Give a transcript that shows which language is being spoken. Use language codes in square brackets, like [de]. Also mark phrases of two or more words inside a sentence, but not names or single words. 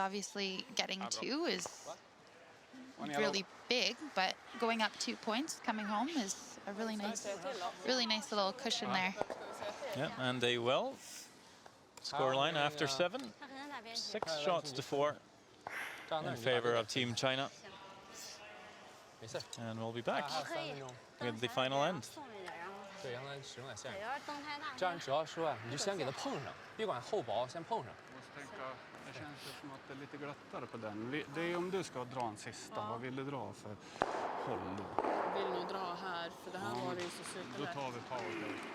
[en] Obviously, getting 2 is really big, but going up 2 points coming home is a really nice little cushion there. Yeah, and they will. Scoreline after 7, 6 shots to 4 in favor of Team China. [zh] 没事， [en] And we'll be back [zh] 3分钟。 [en] with the final end. [zh] 对，让他使用点线。有点动太大。这样只要说，你就先给他碰上，别管厚薄，先碰上。 [sv] Jag måste tänka, det känns ju som att det är lite glattare på den. Det är om du ska dra en sista, vad vill du dra för håll då? Vill nog dra här, för det här var det ju så Då superlätt. tar vi power.